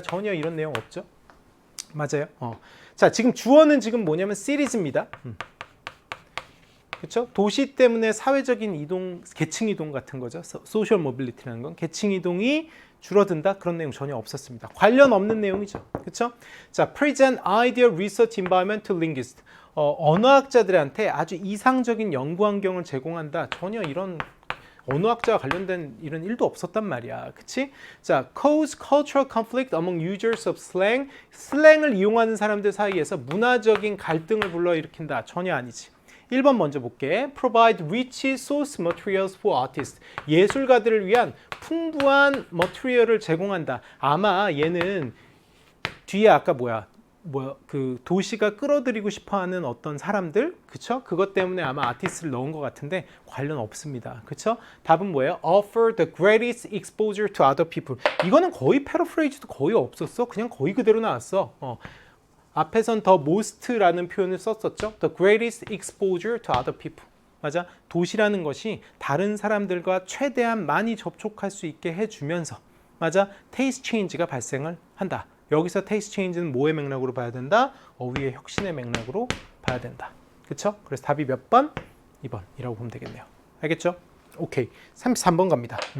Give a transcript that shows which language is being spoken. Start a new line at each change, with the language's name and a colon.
Korean: 전혀 이런 내용 없죠? 맞아요. 자, 지금 주어는 지금 뭐냐면 series입니다. 그렇죠? 도시 때문에 사회적인 이동, 계층 이동 같은 거죠. 소셜 모빌리티라는 건 계층 이동이 줄어든다 그런 내용 전혀 없었습니다. 관련 없는 내용이죠. 그렇죠?
English: 자, present ideal research environment to linguists.
Korean: 언어학자들한테 아주 이상적인 연구 환경을 제공한다. 전혀 이런 언어학자와 관련된 일은 1도 없었단 말이야. 그치? 자,
English: cause cultural conflict among users of slang.
Korean: 슬랭을 이용하는 사람들 사이에서 문화적인 갈등을 불러일으킨다. 전혀 아니지. 1번 먼저 볼게.
English: Provide rich source materials for artists.
Korean: 예술가들을 위한 풍부한 머티리얼을 제공한다. 아마 얘는 뒤에 아까 그 도시가 끌어들이고 싶어하는 어떤 사람들, 그쵸? 그것 때문에 아마 아티스트를 넣은 것 같은데 관련 없습니다. 그쵸? 답은 뭐예요?
English: Offer the greatest exposure to other people.
Korean: 이거는 거의 패러프레이즈도 거의 없었어. 그냥 거의 그대로 나왔어. 앞에선 the most라는 표현을 썼었죠.
English: The greatest exposure to other people.
Korean: 맞아. 도시라는 것이 다른 사람들과 최대한 많이 접촉할 수 있게 해주면서 맞아. taste change가 발생을 한다. 여기서 taste change는 뭐의 맥락으로 봐야 된다? 어휘의 혁신의 맥락으로 봐야 된다. 그쵸? 그래서 답이 몇 번? 2번이라고 보면 되겠네요. 알겠죠? 오케이. 33번 갑니다.